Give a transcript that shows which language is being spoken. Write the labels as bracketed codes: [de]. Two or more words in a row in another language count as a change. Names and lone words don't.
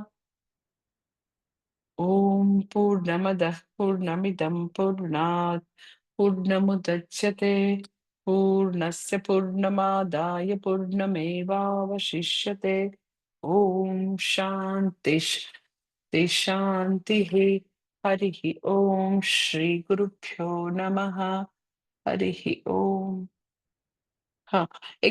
[sa] ओम पूर्णमदः पूर्णमिदं पूर्णात पूर्णमुदच्यते पूर्णस्य पूर्णमादाय पूर्णमेवावशिष्यते. ओम शांति शांति. हरिः ॐ श्रीगुरुभ्यो नमः। हरिः ॐ। [hi] हाँ, एक